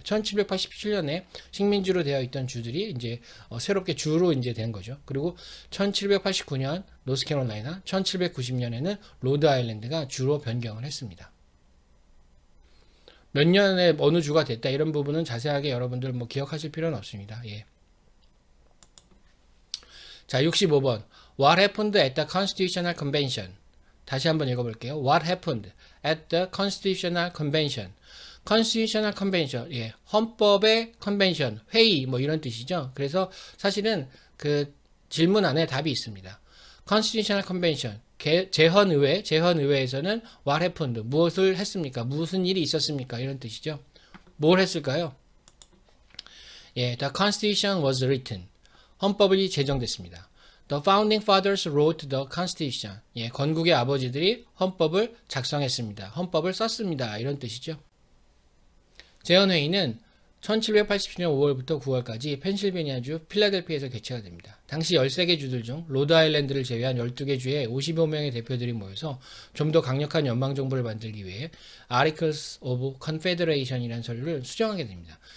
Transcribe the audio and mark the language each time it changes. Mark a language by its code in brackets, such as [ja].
[ko] 1787년에 식민지로 되어 있던 주들이 이제 새롭게 주로 이제 된 거죠. 그리고 1789년 노스캐롤라이나, 1790년에는 로드아일랜드가 주로 변경을 했습니다. 몇 년에 어느 주가 됐다 이런 부분은 자세하게 여러분들 뭐 기억하실 필요는 없습니다. 예. 자, 65번. [en] What happened at the Constitutional Convention? [ko] 다시 한번 읽어볼게요. [en] What happened at the Constitutional Convention? [ko] Constitutional Convention, 예, 헌법의 컨벤션, 회의 뭐 이런 뜻이죠. 그래서 사실은 그 질문 안에 답이 있습니다. Constitutional Convention, 재헌의회에서는 [en] what happened, [ko] 무엇을 했습니까? 무슨 일이 있었습니까? 이런 뜻이죠. 뭘 했을까요? [en] 예, the Constitution was written. [ko] 헌법이 제정됐습니다. [en] The founding fathers wrote the Constitution. [ko] 예, 건국의 아버지들이 헌법을 작성했습니다. 헌법을 썼습니다. 이런 뜻이죠. 재헌회의는 1787년 5월부터 9월까지 펜실베니아주 필라델피아에서 개최가 됩니다. 당시 13개 주들 중 로드아일랜드를 제외한 12개 주의 55명의 대표들이 모여서 좀 더 강력한 연방정부를 만들기 위해 Articles of Confederation이라는 서류를 수정하게 됩니다.